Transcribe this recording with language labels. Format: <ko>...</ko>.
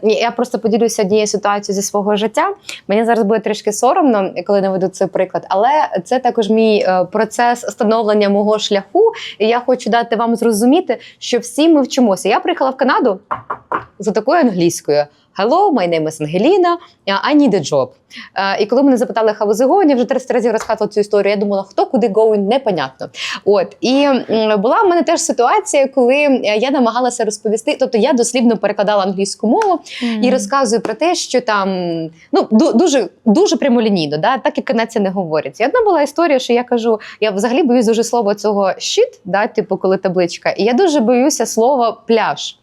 <uk>Я просто поділюся однією ситуацією зі свого життя. Мені зараз буде трішки соромно, коли наведу цей приклад, але це також мій процес становлення мого шляху. І я хочу дати вам зрозуміти, що всі ми вчимося. Я приїхала в Канаду за такою англійською.</uk> <en>Hello, my name is Angelina, I need a job.</en> <uk>І коли мене запитали,</uk> <en>how is it going,</en> <uk>я вже 30 разів розказувала цю історію, я думала, хто куди going, непонятно. І була в мене теж ситуація, коли я намагалася розповісти, тобто я дослівно перекладала англійську мову і розказую про те, що там, дуже прямолінійно, так як канадці не говорять. І одна була історія, що я кажу, я взагалі боюсь дуже слова цього shit, типу коли табличка, і я дуже боюся слова пляж.</uk>